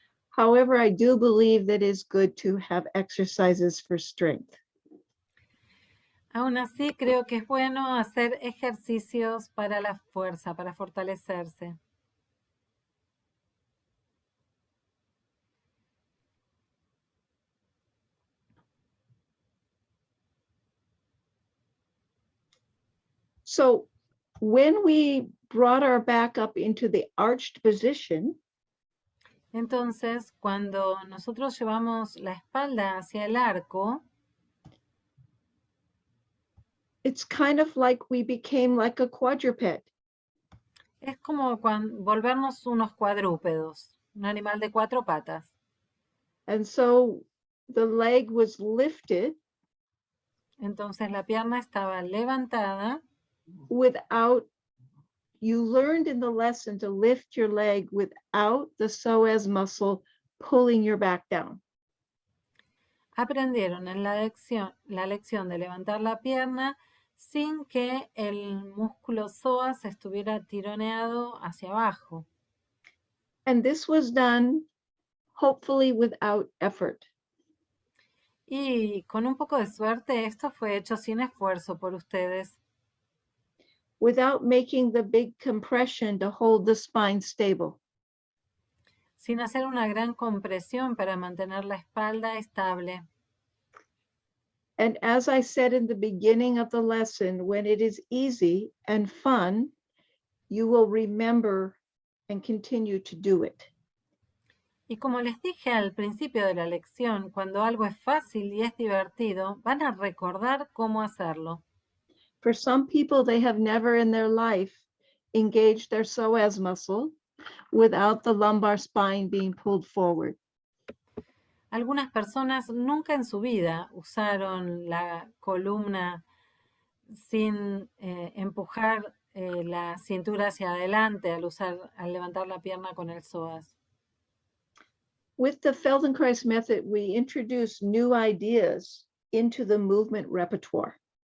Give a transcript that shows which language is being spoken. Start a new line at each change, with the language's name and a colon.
English: However, I do believe that it's good to have exercises for strength.
Spanish: Aún así, creo que es bueno hacer ejercicios para la fuerza, para fortalecerse.
English: So when we brought our back up into the arched position,
Spanish: Entonces, cuando nosotros llevamos la espalda hacia el arco,
English: it's kind of like we became like a quadruped.
Spanish: es como volvernos unos cuadrúpedos, un animal de 4 patas.
English: And so the leg was lifted
Spanish: Entonces la pierna estaba levantada.
English: without, you learned in the lesson to lift your leg without the psoas muscle pulling your back down.
Spanish: Aprendieron en la lección de levantar la pierna sin que el músculo psoas estuviera tironeado hacia abajo.
English: And this was done hopefully without effort.
Spanish: Y con un poco de suerte, esto fue hecho sin esfuerzo por ustedes,
English: Without making the big compression to hold the spine stable.
Spanish: sin hacer una gran compresión para mantener la espalda estable.
English: And as I said in the beginning of the lesson, when it is easy and fun, you will remember and continue to do it.
Spanish: Y como les dije al principio de la lección, cuando algo es fácil y es divertido, van a recordar cómo hacerlo.
English: For some people, they have never in their life engaged their psoas muscle without the lumbar spine being pulled forward.
Spanish: Algunas personas nunca en su vida usaron la columna sin empujar la cintura hacia adelante al levantar la pierna con el psoas.
English: With the Feldenkrais method, we introduce new ideas into the movement repertoire.